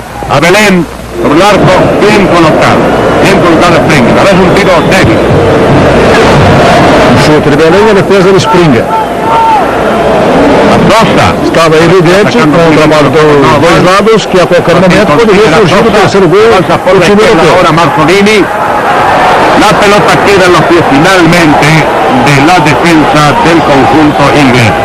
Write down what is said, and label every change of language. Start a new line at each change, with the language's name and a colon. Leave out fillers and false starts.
Spanish: A Belén, por el arco, bien colocado Spring. A veces un tiro débil.
Portuguese: Um chute de Belém e a defesa de Springer. Estava evidente, com o trabalho dos dois lados, que a qualquer momento poderia surgir o terceiro gol do time europeu.
Spanish: Ahora Marzolini. La pelota queda en los pies finalmente de la defensa del conjunto inglés.